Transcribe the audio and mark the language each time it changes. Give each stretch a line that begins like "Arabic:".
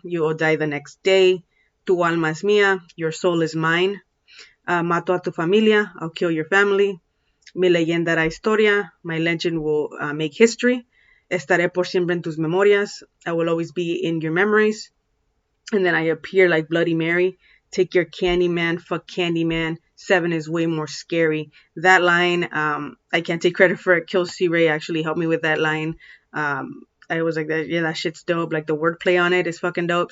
English: You will die the next day.
Spanish: Tu alma es mía.
English: Your soul is mine.
Spanish: Mato a tu familia.
English: I'll kill your family.
Spanish: Mi leyenda hará historia.
English: My legend will make history.
Spanish: Estaré por siempre en tus memorias.
English: I will always be in your memories. And then I appear like Bloody Mary. Take your Candyman, fuck Candyman. 7 is way more scary. That line, I can't take credit for it. Kill C. Ray actually helped me with that line. I was like, yeah, that shit's dope. Like the wordplay on it is fucking dope.